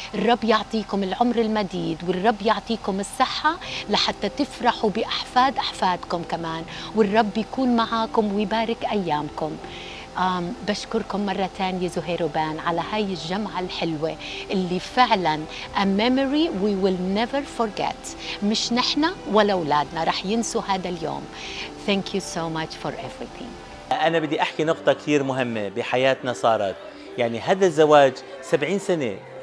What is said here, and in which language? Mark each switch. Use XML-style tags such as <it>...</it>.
<ar>الرب يعطيكم العمر المديد، والرب يعطيكم الصحة لحتى تفرحوا بأحفاد أحفادكم كمان، والرب يكون معاكم ويبارك أيامكم. بشكركم مرة تانية زهير وبان على هاي الجمعة الحلوة اللي فعلا</ar> <en>a memory we will never forget.</en> <ar>مش نحنا ولا أولادنا رح ينسوا هذا اليوم.</ar> <en>Thank you so much for everything.</en> <ar>أنا بدي أحكي نقطة كثير مهمة بحياتنا صارت. يعني هذا الزواج 70 سنة.</ar>